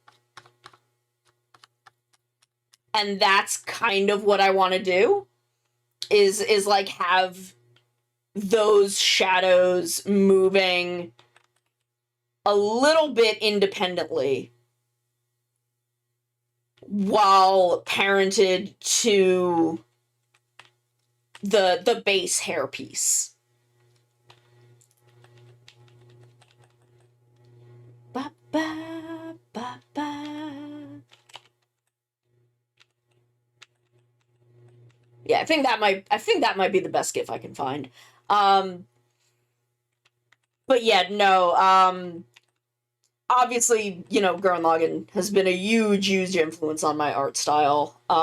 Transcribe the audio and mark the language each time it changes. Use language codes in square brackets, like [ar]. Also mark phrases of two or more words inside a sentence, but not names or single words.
[en] And that's kind of what I want to do, is like have those shadows moving a little bit independently while parented to the base hairpiece. Ba ba ba ba. Yeah, I think that might be the best GIF I can find. But yeah, no, obviously, Gurren Lagann has been a huge influence on my art style.